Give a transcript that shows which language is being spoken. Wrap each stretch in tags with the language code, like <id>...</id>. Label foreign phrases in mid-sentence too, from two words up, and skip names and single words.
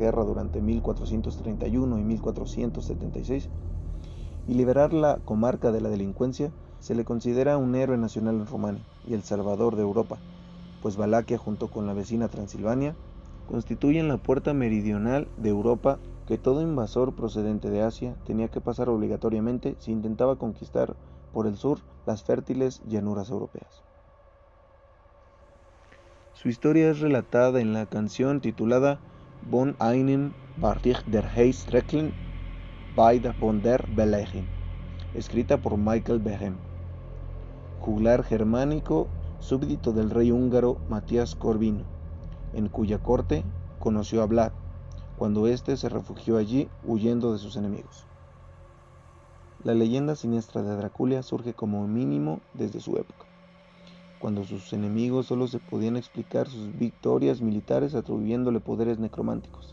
<es>guerra durante 1431 y 1476, y liberar la comarca de la delincuencia, se le considera un héroe nacional en Rumania y el salvador de Europa, pues Valaquia junto con la vecina Transilvania constituyen la puerta meridional de Europa que todo invasor procedente de Asia tenía que pasar obligatoriamente si intentaba conquistar por el sur las fértiles llanuras europeas. Su historia es relatada en la canción titulada</es> <de>Von einem Bartig der Heist Recklen bei von der Belegen,</de> <es>escrita por Michael Behem, juglar germánico, súbdito del rey húngaro Matías Corvino, en cuya corte conoció a Vlad, cuando éste se refugió allí huyendo de sus enemigos. La leyenda siniestra de Draculia surge como mínimo desde su época, cuando sus enemigos solo se podían explicar sus victorias militares atribuyéndole poderes necrománticos.</es>